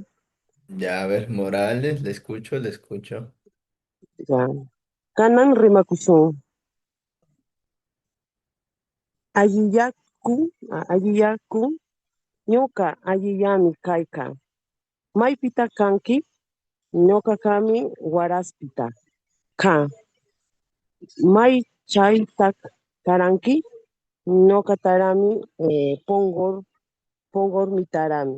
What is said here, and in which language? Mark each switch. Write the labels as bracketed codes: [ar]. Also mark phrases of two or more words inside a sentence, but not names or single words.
[es] Ya, a ver, Morales, le escucho, le escucho. ya. [qu] Kanan rimakusun. Alliyaku, ñuka alliyami kayka. Maypita kanki, ñuka kami waraspita. Ka, may chaytak taranki, ñuka tarami pongor mi tarami.